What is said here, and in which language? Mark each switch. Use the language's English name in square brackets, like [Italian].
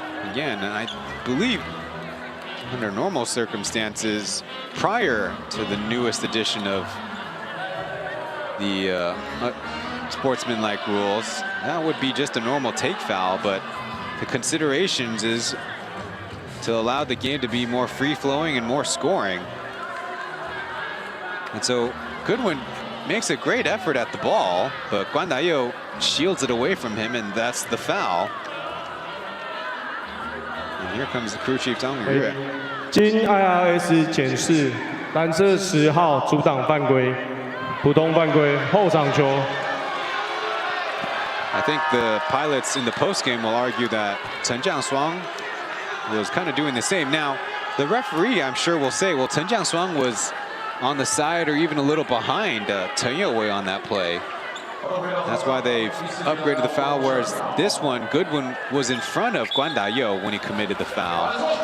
[English] Again, I believe under normal circumstances, prior to the newest edition of the sportsmanlike rules, that would be just a normal take foul, but the considerations is to allow the game to be more free-flowing and more scoring. And so Goodwin makes a great effort at the ball, but Guan Dayo shields it away from him, and that's the foul. And here comes the crew chief Zhang Yue. [Chinese] 经 IRS 检视，蓝色10号阻挡犯规，普通犯规，后场球。 [English] I think the Pilots in the postgame will argue that Chen Jianshuang was kind of doing the same. Now, the referee, I'm sure, will say, well, Chen Jianshuang was on the side or even a little behind Chen Youwei on that play. That's why they've upgraded the foul, whereas this one, Goodwin was in front of Guan Dayo when he committed the foul.